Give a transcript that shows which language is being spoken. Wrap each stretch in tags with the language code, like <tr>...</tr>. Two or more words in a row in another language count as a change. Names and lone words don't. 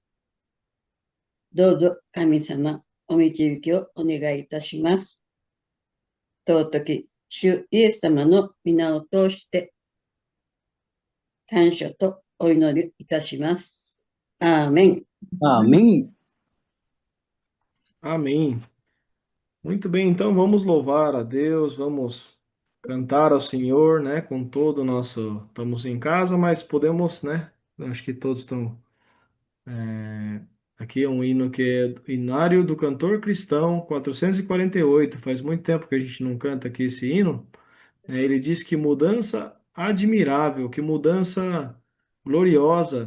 <ja>どうぞ神様、お導きをお願いいたします。尊き主イエス様の皆を通して感謝とお祈りいたします。アーメン。</ja> <pt>Amém. Amém. Muito bem, então vamos louvar a Deus, vamos cantar ao Senhor, né, com todo o nosso, estamos em casa, mas podemos, né, acho que todos estão, aqui é um hino que é Inário do Cantor Cristão 448, faz muito tempo que a gente não canta aqui esse hino, né, ele diz que mudança admirável, que mudança gloriosa</pt>